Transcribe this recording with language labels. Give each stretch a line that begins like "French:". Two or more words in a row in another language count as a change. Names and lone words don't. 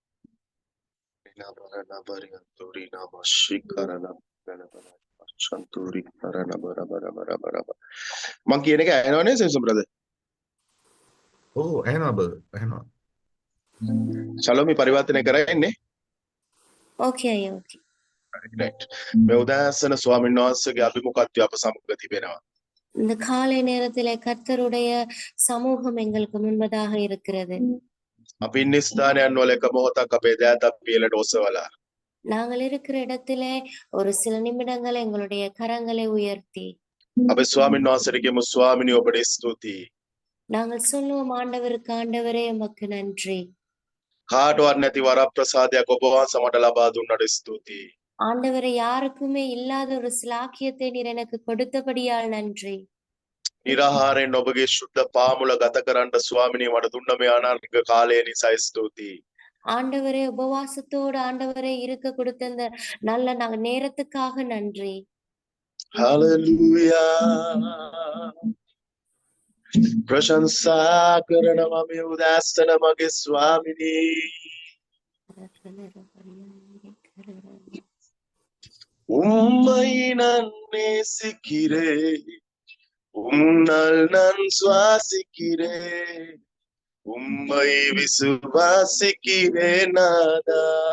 Sinhala: මං කියන එක ඇහෙනවනේ සෙන්සම් බ්‍රදර්. ඔව් ඇහෙනවා බර් ඇහෙනවා. ශලෝමි පරිවර්තනය කරන්නේ.
English: Okay. right.
Sinhala: මේ උදෑසන ස්වාමීන් වහන්සේගේ අභිමුඛත්වය අප සමග තිබෙනවා.
Tamil: இந்த காலை நேரத்திலே கர்த்தருடைய சமூகம் எங்களுக்கு முன்பதாக இருக்கிறது.
Sinhala: අපි ඉන්න ස්ථානයන් වල එක මොහොතක් අපේ දෑත පියලට ඔසවලා
Tamil: நாங்கள் இருக்கிற இடத்திலே ஒரு சில நிமிடங்கள் எங்களுடைய கரங்களை உயர்த்தி
Sinhala: අපේ ස්වාමීන් වහන්සේට කියමු ස්වාමිනී ඔබට ස්තුතියි.
Tamil: நாங்கள் சொல்லுவோம், ஆண்டவருக்கு ஆண்டவரே உமக்கு நன்றி.
Sinhala: කාටවත් නැති වරප්‍රසාදයක් ඔබ වහන්සේ මට ලබා දුන්නට ස්තුතියි.
Tamil: ஆண்டவரை யாருக்குமே இல்லாத ஒரு சிலாக்கியத்தை நீர் எனக்கு கொடுத்தபடியால் நன்றி.
Sinhala: නිරාහාරයෙන් ඔබගේ ශුද්ධ පාමුල ගත කරන්න ස්වාමිනී මට දුන්න මේ අනාර්ග කාලය නිසා ස්තුතියි.
Tamil: ஆண்டவரே உபவாசத்தோடு ஆண்டவரை இருக்க கொடுத்த இந்த நல்ல நேரத்துக்காக நன்றி.
Sinhala: හලෙලුයා ප්‍රශංසා කරනවා මේ උදෑසන මගේ ස්වාමිනී.
Tamil: உம்மை நான் நேசிக்கிறேன், உம்மால் நான் சுவாசிக்கிறேன், உம்மை விசுவாசிக்கிறேன் நாதா.